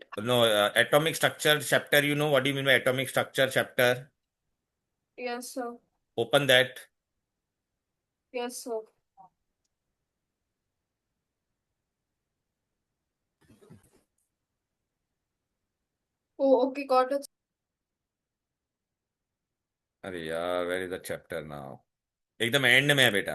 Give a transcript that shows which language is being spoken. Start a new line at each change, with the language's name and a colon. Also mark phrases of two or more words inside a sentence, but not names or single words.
English: no, atomic structure chapter, you know what do you mean by atomic structure chapter? Yes, sir. Open that. Yes, sir. Oh, okay, got it.
Hindi: अरे यार,
English: where is the chapter now?
Hindi: एकदम एंड में है बेटा.